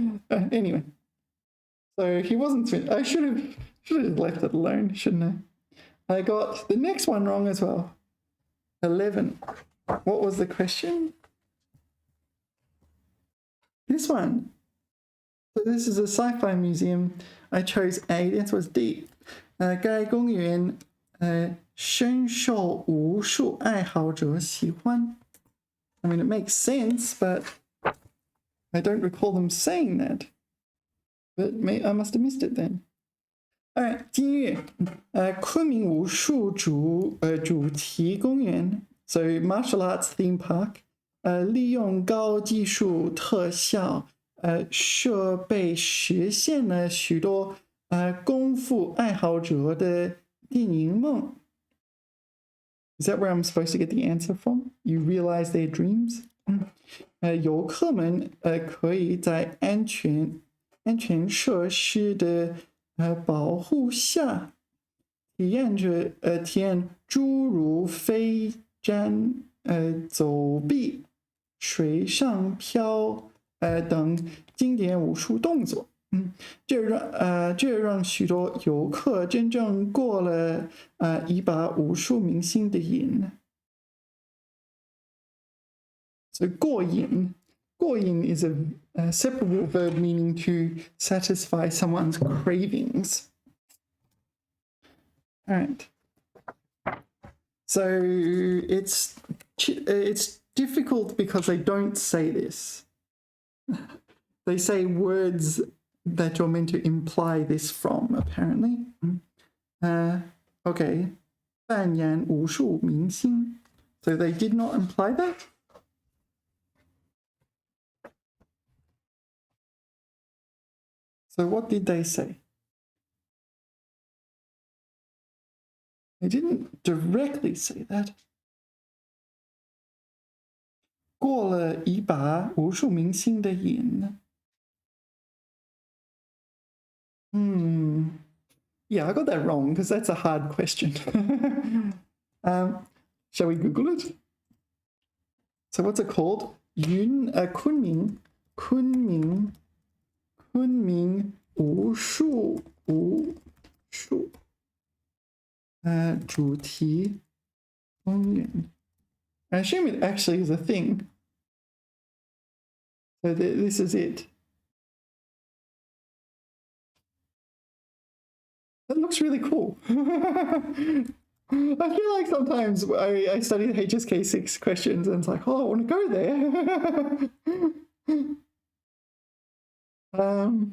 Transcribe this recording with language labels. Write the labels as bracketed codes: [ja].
[en] Anyway, so he wasn't. I should have left it alone, shouldn't I? I got the next one wrong as well. 11. What was the question? This one. So this is a sci-fi museum. I chose A. The answer was D. [zh] 该公园深受武术爱好者喜欢. [en] I mean, it makes sense, but I don't recall them saying that. But I must have missed it then. All right, [zh] 今日昆明武术主题公园 [en] so martial arts theme park [zh] 利用高技术特效设备实现了许多功夫爱好者的电影梦. [en] Is that where I'm supposed to get the answer from? You realize their dreams? [zh] 游客们可以在安全设施的保护下体验诸如飞毡、走壁、水上漂等经典武术动作。这让许多游客真正过了一把武术明星的瘾。 [en] So 过瘾 is a separable verb meaning to satisfy someone's cravings. All right. So it's difficult because they don't say this. They say words that you're meant to imply this from, apparently. [zh] Okay. 扮演武术明星. [en] So they did not imply that? So what did they say? They didn't directly say that. [zh] 过了一把武术明星的瘾. [en] Yeah, I got that wrong because that's a hard question. Shall we Google it? So what's it called? [zh] Kunming 武术主题公园. [en] I assume it actually is a thing. So this is it. That looks really cool. I feel like sometimes I study the HSK6 questions and it's like, oh, I want to go there.